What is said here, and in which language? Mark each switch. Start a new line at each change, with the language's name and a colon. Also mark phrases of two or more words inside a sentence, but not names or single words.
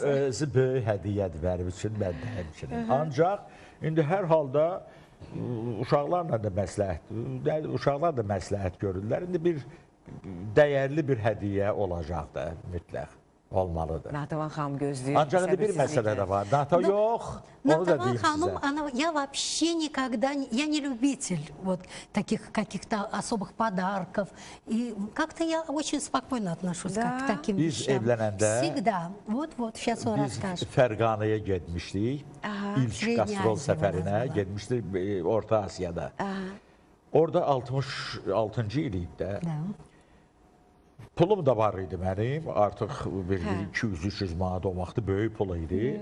Azerbaijani: O özü böyük hədiyyədir mənim üçün, mən də həmçinin. Ancaq indi hər halda uşaqlar da məsləhət görürlər. İndi bir dəyərli bir hədiyyə olacaq da mütləq. Olmalıdır. Natəvan xanım gözləyir. Ancaq bir məsələ də var. Natəvan yox, onu da deyim sizə.
Russian: Я вообще никогда, я не любитель вот таких каких-то особых подарков. И как-то я очень спокойно отношусь к таким вещам.
Azerbaijani: Biz evlənəndə...
Russian: Всегда. Вот, сейчас он расскажет.
Azerbaijani: Biz Fərqanəyə getmişdik. İlk qastrol səfərinə getmişdik Orta Asiyada. Orada 66-cı il idi də. Pulum da var idi mənim, artıq 200-300 manat o vaxtı böyük pul idi.